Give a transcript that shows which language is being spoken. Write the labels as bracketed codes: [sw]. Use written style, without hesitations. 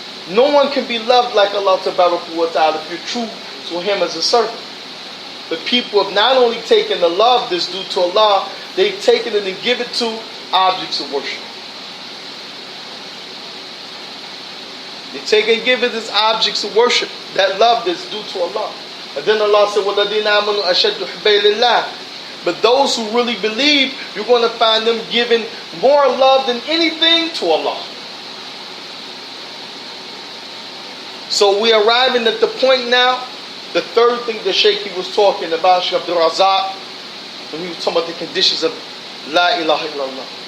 [en] No one can be loved like Allah Tabaraka wa Ta'ala if you're true to Him as a servant. But people have not only taken the love that's due to Allah, they've taken it and given it to objects of worship. They take and give it as objects of worship, that love that's due to Allah. And then Allah said, [ar] وَالَّذِينَ آمَنُوا أَشَدُّ حُبًّا لِلَّهِ. [en] But those who really believe, you're going to find them giving more love than anything to Allah. So we are arriving at the point now, the third thing the Shaykh was talking about, Shaykh Abdul Razak, when he was talking about the conditions of La ilaha illallah.